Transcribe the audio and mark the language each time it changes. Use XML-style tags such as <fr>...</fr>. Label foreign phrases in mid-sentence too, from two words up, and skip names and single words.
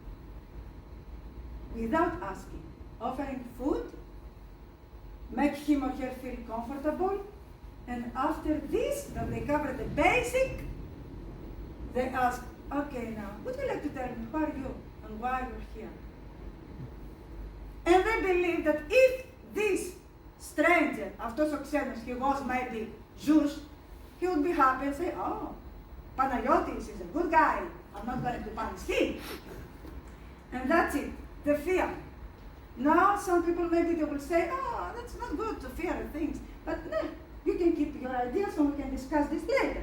<en>Without asking, offering food, make him or her feel comfortable, and after this, that they cover the basic, they ask, okay now, would you like to tell me who are you and why you're here? And they believe that if this stranger,</en> <el>αυτός ο ξένος,</el> <en>he was maybe Zeus, he would be happy and say, oh, Panagiotis is a good guy, I'm not going to punish him. And that's it, the fear. Now some people maybe they will say, oh, that's not good to fear things, but no, you can keep your ideas and we can discuss this later.</en>